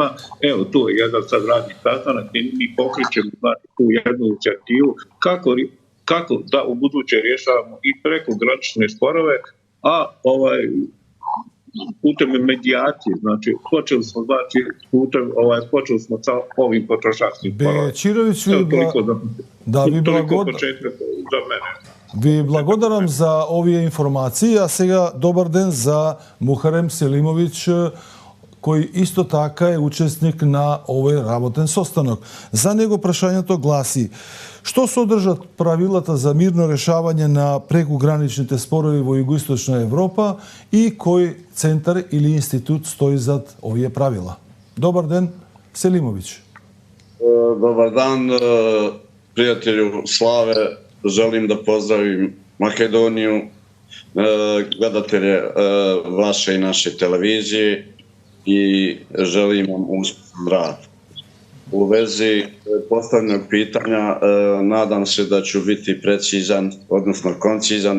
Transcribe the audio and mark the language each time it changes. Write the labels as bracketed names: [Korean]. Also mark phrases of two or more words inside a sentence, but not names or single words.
[Bosnian] Evo, tu je jedan sad radni sastanak gdje mi pokrećemo tu jednu inicijativu kako da u buduće rješavamo i prekogranične sporove, a putem medijacije, znači počeli smo sa ovim potrošačkim sporovima. [Macedonian] Бечировиќ, ви благодарам за овие информации, а сега добар ден за Мухарем Селимовиќ, кој исто така е учесник на овој работен состанок. За него прашањето гласи: што содржат правилата за мирно решавање на прекуграничните спорови во Југоисточна Европа и кој центар или институт стои зад овие правила? Добар ден, Селимовиќ. [Bosnian] Dobar dan, prijatelju Slave. Želim da pozdravim Makedoniju, gledatelje vaše i naše televizije i želim vam uspješan rad. U vezi postavljenog pitanja nadam se da ću biti precizan, odnosno koncizan